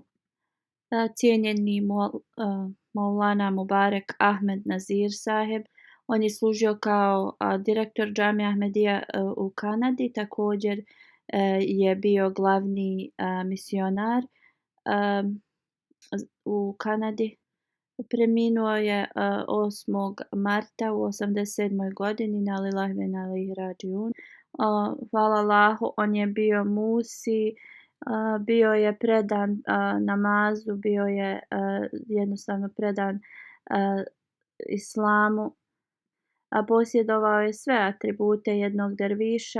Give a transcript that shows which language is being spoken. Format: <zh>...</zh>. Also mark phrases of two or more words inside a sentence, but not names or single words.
<bs>Cijenjeni Maulana Mubarek Ahmed Nazir saheb, on je služio kao direktor Džamija Ahmedija u Kanadi, također je bio glavni misionar u Kanadi. Preminuo je 8. marta u 87.</bs> <ar>godini, إنا لله وإنا إليه راجعون.</ar> <bs>Hvala Allahu, on je bio musi, bio je predan namazu, bio je jednostavno predan islamu, a posjedovao je sve atribute jednog derviša.</bs>